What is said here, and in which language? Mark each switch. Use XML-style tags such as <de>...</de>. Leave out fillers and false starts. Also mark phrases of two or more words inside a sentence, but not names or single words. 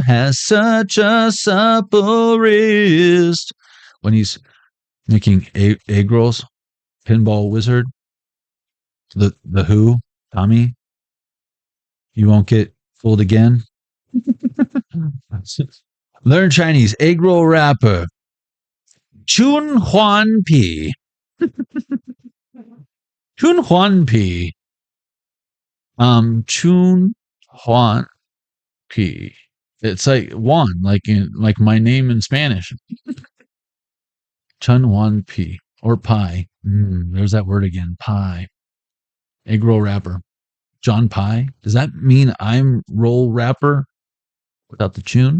<en>Has such a supple wrist. When he's making egg rolls, Pinball Wizard, the Who, Tommy, you won't get fooled again. Learn Chinese. Egg roll rapper.</en> <zh>Chun Huan Pi. Chun Huan Pi. Chun Huan Pi.</zh> <en>It's like Juan, like my name in Spanish.</en> <zh>Chun Huan Pi or pie.</zh> <en>There's that word again. Pie. Egg roll wrapper. John Pie. Does that mean I'm roll wrapper without the chun?</en>